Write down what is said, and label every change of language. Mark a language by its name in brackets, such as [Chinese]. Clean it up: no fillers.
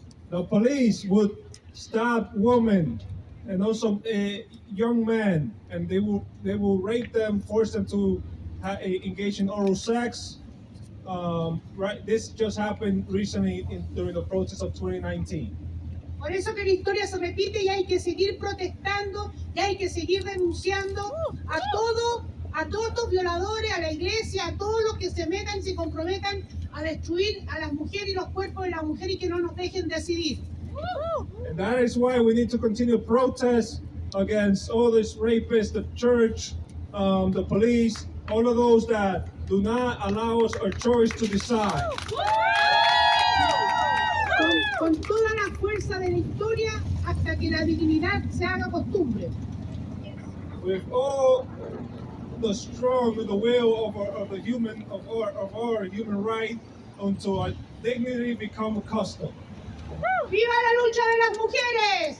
[English] The police would stop women and also young men, and they will rape them, force them to engage in oral sex. Right, this just happened recently during the protests of 2019. [Spanish] Por eso que la historia se repite y hay que seguir protestando y hay que seguir denunciando a todos estos violadores, a la iglesia, a todos los que se metan y se comprometan a destruir a las mujeres y los cuerpos de las mujeres y que no nos dejen decidir. [English] And that is why we need to continue protest against all these rapists, the church, the police, all of those that do not allow us our choice to decide. [Spanish] Con toda la fuerza de la historia hasta que la dignidad se haga costumbre. [English] With all the strong, with the will of our human right, until our dignity become a custom. [Spanish] ¡Viva la lucha de las mujeres!